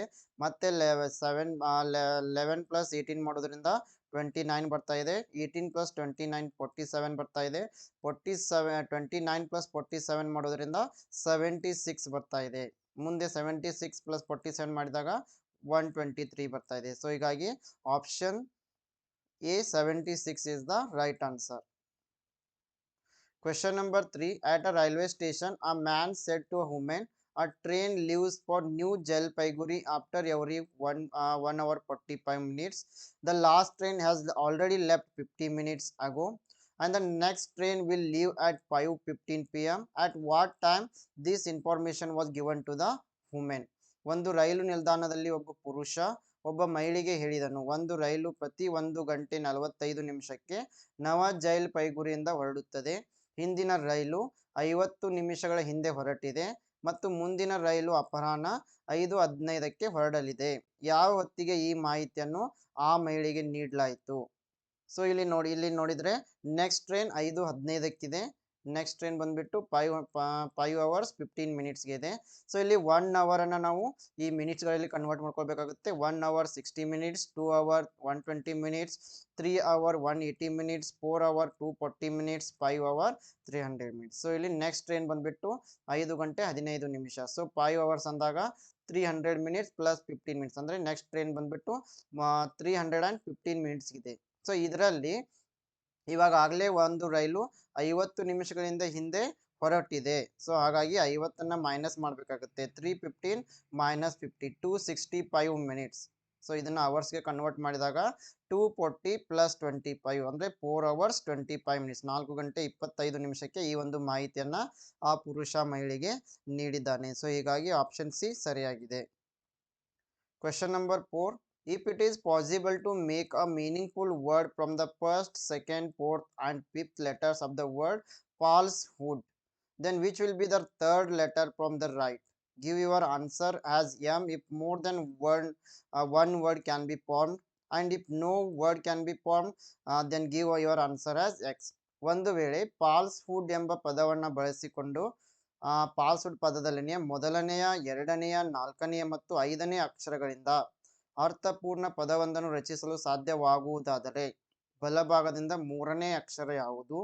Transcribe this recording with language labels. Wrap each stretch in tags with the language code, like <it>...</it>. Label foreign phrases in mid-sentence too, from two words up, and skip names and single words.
<kn>ಮತ್ತೆ 11 + 18 ಮಾಡೋದ್ರಿಂದ 29 ಬರ್ತಾ ಇದೆ. 18 + 29 47 ಬರ್ತಾ ಇದೆ. 29 + 47 ಮಾಡೋದ್ರಿಂದ 76 ಬರ್ತಾ ಇದೆ. ಮುಂದೆ 76 + 47 ಮಾಡಿದಾಗ 123 ಬರ್ತಾ ಇದೆ.</kn> <en>ಸೊ ಹೀಗಾಗಿ option A 76 is the right answer. Question number 3, at a railway station a man said to a woman, a train leaves for New Jalpaiguri after every 1 hour 45 minutes. The last train has already left 50 minutes ago and the next train will leave at 5:15 PM. At what time this information was given to the woman?</en> <kn>ಒಂದು ರೈಲು ನಿಲ್ದಾಣದಲ್ಲಿ ಒಬ್ಬ ಪುರುಷ ಒಬ್ಬ ಮಹಿಳೆಗೆ ಹೇಳಿದನು, ಒಂದು ರೈಲು ಪ್ರತಿ 1 ಗಂಟೆ 45 ನಿಮಿಷಕ್ಕೆ ನವಜೈಲ್ ಪೈಗುರಿಯಿಂದ ಹೊರಡುತ್ತದೆ. ಹಿಂದಿನ ರೈಲು 50 ನಿಮಿಷಗಳ ಹಿಂದೆ ಹೊರಟಿದೆ ಮತ್ತು ಮುಂದಿನ ರೈಲು ಅಪರಾಹ್ನ 5:15ಕ್ಕೆ ಹೊರಡಲಿದೆ. ಯಾವ ಹೊತ್ತಿಗೆ ಈ ಮಾಹಿತಿಯನ್ನು ಆ ಮಹಿಳೆಗೆ ನೀಡಲಾಯಿತು? ಸೊ ಇಲ್ಲಿ ನೋಡಿದ್ರೆ</kn> <en>next train</en> <kn>5:15ಕ್ಕಿದೆ.</kn> <en>next train</en> <kn>ಬಂದ್ಬಿಟ್ಟು</kn> <en>5 hours 15 minutes</en> <kn>ಗೆ ಇದೆ. ಸೊ ಇಲ್ಲಿ 1 hour ಅನ್ನ ನಾವು ಈ ಮಿನಿಟ್ಸ್ಗಳಲ್ಲಿ ಕನ್ವರ್ಟ್ ಮಾಡ್ಕೊಳ್ಬೇಕಾಗುತ್ತೆ.</kn> <en>1 hour 60 minutes, 2 hour 120 minutes, 3 hour 180 minutes, 4 hour 240 minutes, 5 hour 300 minutes.</en> <kn>ಸೊ ಇಲ್ಲಿ</kn> <en>next train</en> <kn>ಬಂದ್ಬಿಟ್ಟು 5:15 ನಿಮಿಷ. ಸೊ 5 hours ಅಂದಾಗ</kn> <en>300 minutes plus 15 minutes</en> <kn>ಅಂದ್ರೆ</kn> <en>next train</en> <kn>ಬಂದ್ಬಿಟ್ಟು 315 minutes ಇದೆ. ಸೊ ಇದರಲ್ಲಿ ಇವಾಗ ಆಗಲೇ ಒಂದು ರೈಲು 50 ನಿಮಿಷಗಳಿಂದ ಹಿಂದೆ ಹೊರಟಿದೆ. ಸೊ ಹಾಗಾಗಿ 50ಅನ್ನ ಮೈನಸ್ ಮಾಡಬೇಕಾಗುತ್ತೆ.</kn> <en>315 minus 50 265 minutes.</en> <kn>ಸೊ ಇದನ್ನ ಅವರ್ಸ್ಗೆ ಕನ್ವರ್ಟ್ ಮಾಡಿದಾಗ 240 plus 25 ಅಂದ್ರೆ</kn> <en>4 hours 25 minutes</en> <kn>4 ಗಂಟೆ 25 ನಿಮಿಷಕ್ಕೆ ಈ ಒಂದು ಮಾಹಿತಿಯನ್ನ ಆ ಪುರುಷ ಮಹಿಳೆಗೆ ನೀಡಿದ್ದಾನೆ. ಸೊ ಹೀಗಾಗಿ</kn> <en>option C</en> <kn>ಸರಿಯಾಗಿದೆ.</kn> <en>Question number 4. If it is possible to make a meaningful word from the first, second, fourth and fifth letters of the word falsehood, then which will be the third letter from the right? Give your answer as M if more than one word can be formed, and if no word can be formed, then give your answer as X.</en> <kn>ಒಂದು ವೇಳೆ falsehood ಎಂಬ ಪದವನ್ನು ಬಳಸಿಕೊಂಡು falsehood ಪದದಲ್ಲಿನ ಮೊದಲನೆಯ, ಎರಡನೆಯ, ನಾಲ್ಕನೆಯ ಮತ್ತು ಐದನೇ ಅಕ್ಷರಗಳಿಂದ ಅರ್ಥಪೂರ್ಣ ಪದವೊಂದನ್ನು ರಚಿಸಲು ಸಾಧ್ಯವಾಗುವುದಾದರೆ ಬಲಭಾಗದಿಂದ ಮೂರನೇ ಅಕ್ಷರ ಯಾವುದು?</kn>